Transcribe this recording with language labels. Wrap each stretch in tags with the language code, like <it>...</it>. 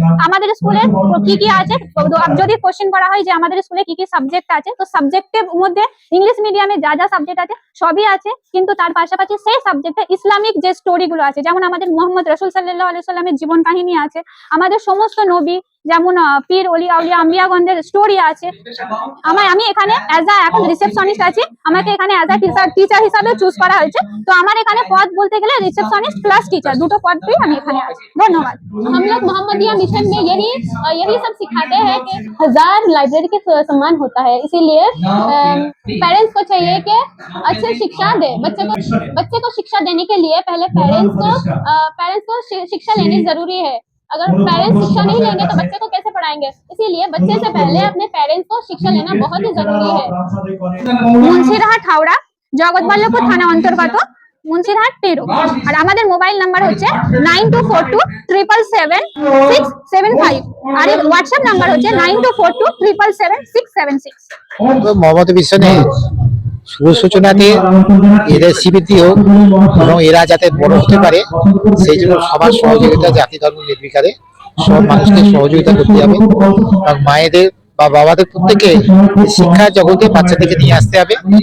<bn>আমাদের স্কুলে কি কি আছে, যদি কোশ্চেন করা হয় যে আমাদের স্কুলে কি কি সাবজেক্ট আছে, তো সাবজেক্টের মধ্যে ইংলিশ মিডিয়ামে যা যা সাবজেক্ট আছে সবই আছে, কিন্তু তার পাশাপাশি সেই সাবজেক্টে ইসলামিক যে স্টোরিগুলো আছে, যেমন আমাদের মোহাম্মদ রাসূল সাল্লাল্লাহু আলাইহি সাল্লামের জীবন কাহিনী আছে, আমাদের সমস্ত নবী যেমন পীর, ওলি, আউলিয়া, আম্বিয়াগণদের স্টোরি আছে। আমি এখানে এখন রিসেপশনিস্ট আছি, আমাকে এখানে টিচার হিসাবে চুজ করা হয়েছে। তো আমার এখানে পদ বলতে গেলে রিসেপশনিস্ট প্লাস टीचर, দুটো পদই আমি এখানে আছি। ধন্যবাদ।</bn> <hi>हम लोग मोहम्मदिया मिशन में यही सब सिखाते हैं कि 1000 लाइब्रेरी के सम्मान होता है, इसीलिए पेरेंट्स को चाहिए कि अच्छी शिक्षा दे बच्चे को शिक्षा देने के लिए पहले पेरेंट्स को शिक्षा लेनी जरूरी है। अगर पेरेंट्स शिक्षा नहीं लेंगे तो बच्चे को कैसे पढ़ाएंगे, इसीलिए बच्चे से पहले अपने पेरेंट्स को शिक्षा लेना बहुत ही जरूरी है।</hi> <bn>মুন্সিরহাট হাওড়া জগৎবল্লভপুর থানা অন্তর্গত মুন্সিরহাট পেরো। আর আমাদের মোবাইল নাম্বার হচ্ছে 9242777675 আর হোয়াটসঅ্যাপ নাম্বার হচ্ছে 9242777676। মোহাম্মদ মিশনে শুভ সূচনাতে এদের স্বীকৃতি হোক এবং এরা যাতে বড় হতে পারে সেই জন্য সবার সহযোগিতা, জাতি ধর্ম নির্বিচারে সব মানুষকে সহযোগিতা করতে হবে এবং মায়েদের বা বাবাদের প্রত্যেকে শিক্ষা জগতে বাচ্চাদেরকে নিয়ে আসতে হবে।</bn>